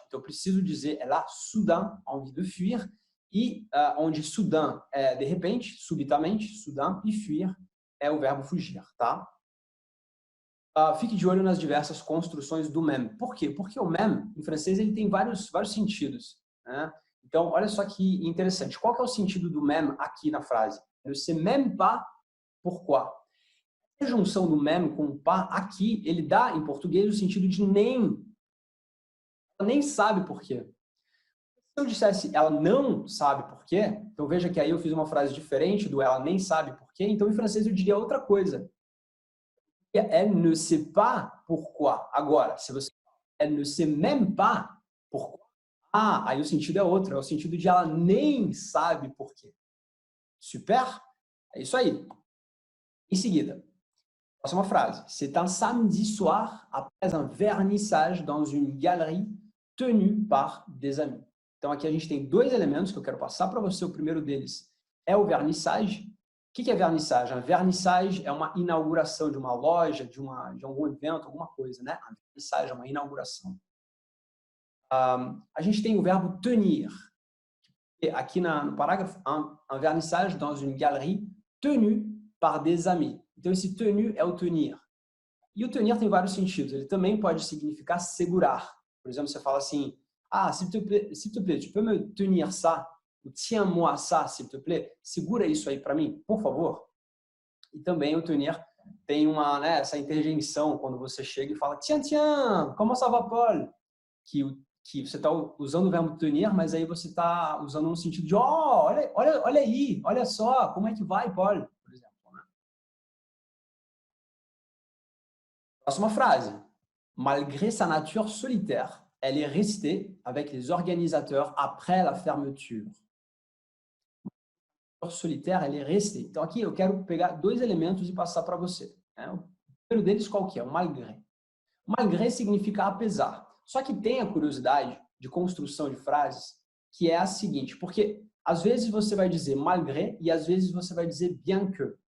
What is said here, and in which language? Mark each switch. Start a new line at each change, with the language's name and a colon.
Portuguese: Então, eu preciso dizer
French: elle a Sudã envie de fuir,
Portuguese: e onde Sudã é de repente, subitamente, Sudã, e fuir é o verbo fugir, tá? Fique de olho nas diversas construções do même. Por quê? Porque o même, em francês, ele tem vários sentidos, né? Então, olha só que interessante. Qual que é o sentido do même aqui na frase?
French: Ne sais même pas pourquoi.
Portuguese: A junção do même com o pas, aqui, ele dá, em português, o sentido de nem. Ela nem sabe por quê. Se eu dissesse ela não sabe por quê, então veja que aí eu fiz uma frase diferente do ela nem sabe por quê, então em francês eu diria outra coisa.
French: Elle ne sait pas pourquoi.
Portuguese: Agora, se você
French: elle ne sait même pas pourquoi,
Portuguese: aí o sentido é outro, é o sentido de ela nem sabe por quê. Super? É isso aí. Em seguida, próxima frase.
French: C'est un samedi soir après un vernissage dans une galerie tenue par des amis.
Portuguese: Então aqui a gente tem dois elementos que eu quero passar para você. O primeiro deles é o vernissage. O que é vernissage? A vernissage é uma inauguração de uma loja, de algum evento, alguma coisa, né? A vernissage é uma inauguração. A gente tem o verbo tenir. Aqui no parágrafo,
French: un vernissage dans une galerie tenue par des amis.
Portuguese: Então esse tenu é o tenir. E o tenir tem vários sentidos. Ele também pode significar segurar. Por exemplo, você fala assim,
French: s'il te plaît, tu peux me tenir ça? Tiens-moi ça, s'il te plaît.
Portuguese: Segura isso aí para mim, por favor. E também o tenir tem essa interjeição quando você chega e fala
French: tiens, comment ça va, Paul?
Portuguese: Que você está usando o verbo tenir, mas aí você está usando no sentido de olha aí, olha só, como é que vai, Paul? Por exemplo. Né? Próxima frase.
French: Malgré sa nature solitaire, elle est restée avec les organisateurs après la fermeture. Solitaire, elle est restée.
Portuguese: Então, aqui eu quero pegar dois elementos e passar para você. Né? O primeiro deles qual que é? O malgré. Malgré significa apesar. Só que tem a curiosidade de construção de frases que é a seguinte, porque às vezes você vai dizer malgré e às vezes você vai dizer bien que.